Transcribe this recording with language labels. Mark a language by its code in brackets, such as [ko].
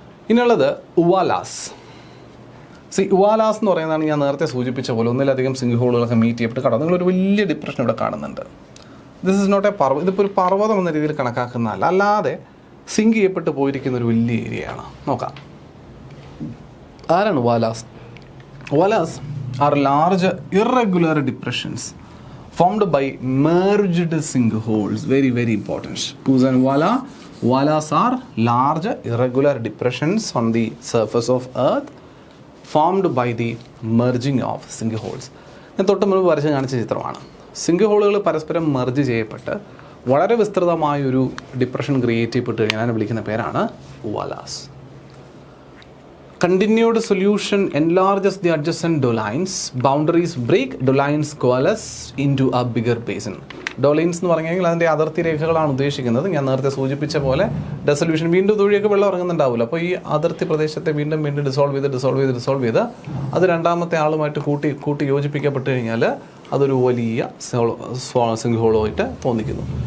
[ml] ഇനിയുള്ളത് ഉവാലാസ്. ഉവാലാസ് എന്ന് പറയുന്നതാണ് ഞാൻ നേരത്തെ സൂചിപ്പിച്ച പോലെ ഒന്നിലധികം സിങ്ക് ഹോളുകളൊക്കെ മീറ്റ് ചെയ്യപ്പെട്ട് കടന്നു. നിങ്ങളൊരു വലിയ ഡിപ്രഷൻ ഇവിടെ കാണുന്നുണ്ട്. [en] this is not a [ml] പർവ്വതം. ഇതിപ്പോൾ ഒരു പർവ്വതം എന്ന രീതിയിൽ കണക്കാക്കുന്നതല്ല, അല്ലാതെ സിങ്ക് ചെയ്യപ്പെട്ട് പോയിരിക്കുന്ന ഒരു വലിയ ഏരിയയാണ്. നോക്കാം, ആരാണ് ഉവാലാസ്? [en] Uvalas are large irregular depressions formed by merged sink holes. Very important. Kusan wala. Walas are large irregular depressions on the surface of earth formed by the merging of sink holes. [ml] ഞാൻ തൊട്ട് മുമ്പ് വരച്ച് കാണിച്ച ചിത്രമാണ്. സിങ്ക് ഹോളുകൾ പരസ്പരം merge ചെയ്യപ്പെട്ട് വളരെ വിസ്തൃതമായൊരു depression create ചെയ്യപ്പെട്ട് കഴിഞ്ഞാൽ വിളിക്കുന്ന പേരാണ് ഉവാലാസ്. [en] Continued solution enlarges the adjacent dolines. Boundaries break. Dolines coalesce into a bigger basin. [ml] Dolines എന്ന് പറഞ്ഞു കഴിഞ്ഞാൽ അതിൻ്റെ അതിർത്തി രേഖകളാണ് ഉദ്ദേശിക്കുന്നത്. ഞാൻ നേരത്തെ സൂചിപ്പിച്ച പോലെ ഡെസൊല്യൂഷൻ വീണ്ടും തുഴിയൊക്കെ വെള്ളം ഇറങ്ങുന്നുണ്ടാവില്ല. അപ്പോൾ ഈ അതിർത്തി പ്രദേശത്തെ വീണ്ടും ഡിസോൾവ് ചെയ്ത് അത് രണ്ടാമത്തെ ആളുമായിട്ട് കൂട്ടി യോജിപ്പിക്കപ്പെട്ട് കഴിഞ്ഞാൽ അതൊരു വലിയ സിങ്ക് ഹോളുമായിട്ട് തോന്നിക്കുന്നു.